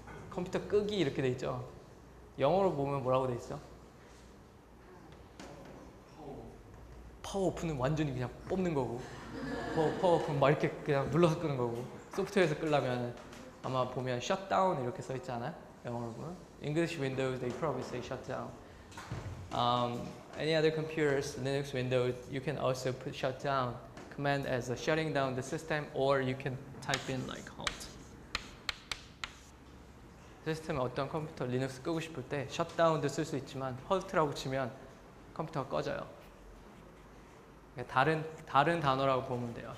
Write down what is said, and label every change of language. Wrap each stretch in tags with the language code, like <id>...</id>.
<ko>컴퓨터 끄기 이렇게 돼 있죠. 영어로 보면 뭐라고 돼 있어? 파워 오프는 완전히 그냥 뽑는 거고, 파워 오프는 막 이렇게 그냥 눌러서 끄는 거고, 소프트웨어에서 끄려면 아마 보면 shutdown 이렇게 써 있잖아요. 영어로 보면.</ko> <en>English Windows they probably say shutdown. Any other computers, Linux, Windows, you can also put shutdown command as a shutting down the system, or you can type in like halt.</en> <ko>시스템에 어떤 컴퓨터 리눅스 끄고 싶을 때 셧다운도 쓸 수 있지만 halt라고 치면 컴퓨터가 꺼져요. 다른 단어라고 보면 돼요.</ko>